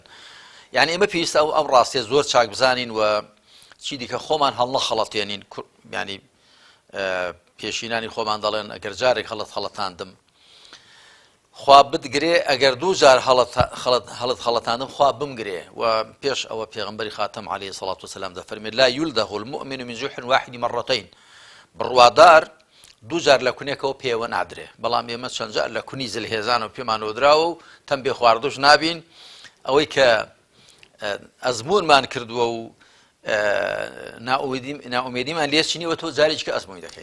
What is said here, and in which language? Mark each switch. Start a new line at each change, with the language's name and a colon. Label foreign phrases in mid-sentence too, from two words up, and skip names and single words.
Central Kurdish: یعنی ئێمە پێویستە ئەم ڕاستیە زۆر چاک بزانین و چی دیکە خۆمان هەڵنەخەڵەتێنین ینی پێشینانی خۆمان دەڵێن ئەگەر جارێک هەڵەتاندم خوا بتگرێ ئەگەر دوو جار هەڵەتاندم خوا بمگرێ و پێش ئەوە پێغەمبەری خاتەم
Arabic: عەلەیهی سەڵات وسەلام
Central Kurdish: دەفەرمێت
Arabic: لا یولدغ المؤمن من جوح واحد مرتين
Central Kurdish: بڕوادار دوو جار لە کونێکەوە پێوە نادرێ بەڵام ئێمە چەند جار لە کونی زلهێزان و پێمانەوە دراوە و تەم بێ خواردوش نابین ئەوەی کە ئەزمونمان کردووە و ناومێدیمان لێ چینیوە تۆ جارێککە ئەزمووی دەکەین.